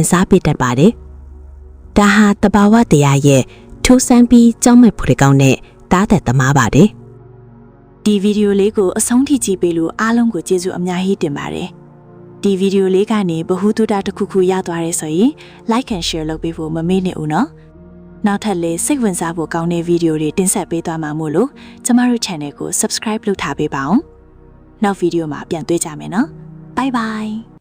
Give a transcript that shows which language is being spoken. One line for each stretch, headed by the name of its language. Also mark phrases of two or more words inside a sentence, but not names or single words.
Burmese: စားပစ်တတ်ပါတယ်။ဒါဟာတဘာဝတရားရဲ့ထူးဆန်းပြီးကြောက်မဲ့ဖွယ်ကောင်းတဲ့တားသက်သမားပါတယ်။ဒီဗီဒီယိုလေးကိုအဆုံးထိကြည့်ပေးလို့အားလုံးကိုကျေးဇူးအများကြီးတင်ပါတယ်။ဒီဗီဒီယိုလေးကနေဗဟုသုတတစ်ခုခုရသွားရဲဆိုရင်
English: like and share
Burmese: လုပ်ပေးဖို့မမေ့နဲ့ဦးနော်။နောက်ထပ်လည်းစိတ်ဝင်စားဖို့ကောင်းတဲ့ဗီဒီယိုတွေတင်ဆက်ပေးသွားမှာမို့လို့ကျမတို့ channel ကို subscribe လုပ်ထားပေးပါအောင်။နောက်ဗီဒီယိုမှာပြန်တွေ့ကြမယ်နော်။
English: Bye bye